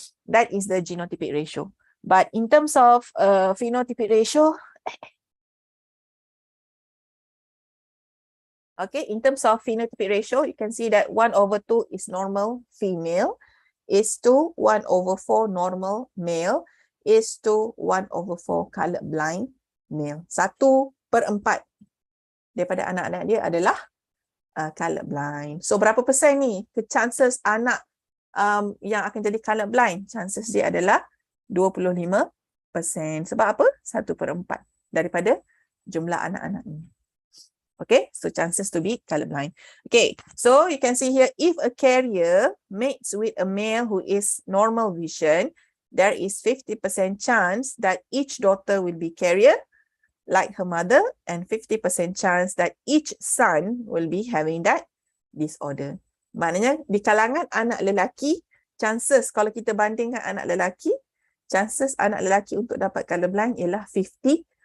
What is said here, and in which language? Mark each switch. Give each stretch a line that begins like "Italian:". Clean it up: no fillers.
English: That is the genotypic ratio. But in terms of phenotypic ratio, okay, in terms of phenotypic ratio, you can see that 1/2 is normal female, is to 1/4 normal male, is to 1/4 colorblind male.
Malay: 1/4 daripada anak-anak dia adalah colorblind. So berapa persen ni chances anak yang akan jadi colorblind? Chances dia adalah 25%. Sebab apa? 1/4 daripada jumlah anak-anak ni.
English: Okay, so chances to be colorblind. Okay, so you can see here, if a carrier mates with a male who is normal vision, there is 50% chance that each daughter will be carrier like her mother, and 50% chance that each son will be having that disorder.
Malay: Maknanya di kalangan anak lelaki, chances kalau kita bandingkan anak lelaki, chances anak lelaki untuk dapat colorblind ialah 50%.